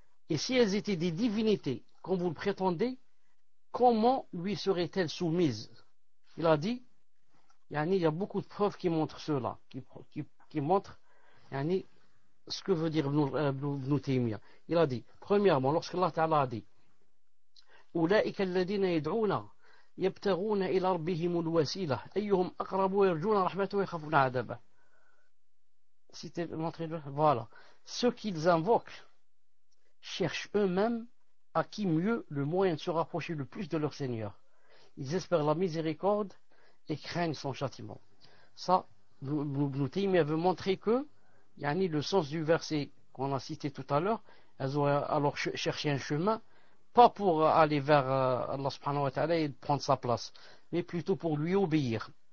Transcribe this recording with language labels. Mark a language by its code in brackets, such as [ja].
[fr] Et si elles étaient des divinités, comme vous le prétendez, comment lui seraient-elles soumises? Il a dit, il y a beaucoup de preuves qui montrent cela, qui montrent ce que veut dire Ibn Taymiyyah. Il a dit, premièrement, lorsque Allah Ta'ala a dit, [ar] أولئك الذين يدعون يبتغون إلى ربهم الوسيلة أيهم أقرب ويرجون رحمته ويخافون عذابه. [fr] Voilà. Ceux qu'ils invoquent cherchent eux-mêmes à qui mieux le moyen de se rapprocher le plus de leur Seigneur. Ils espèrent la miséricorde et craignent son châtiment. Ça, Ibn Taymiyyah veut montrer que, le sens du verset qu'on a cité tout à l'heure, elles ont alors cherché un chemin, pas pour aller vers Allah subhanahu wa ta'ala et prendre sa place, mais plutôt pour lui obéir.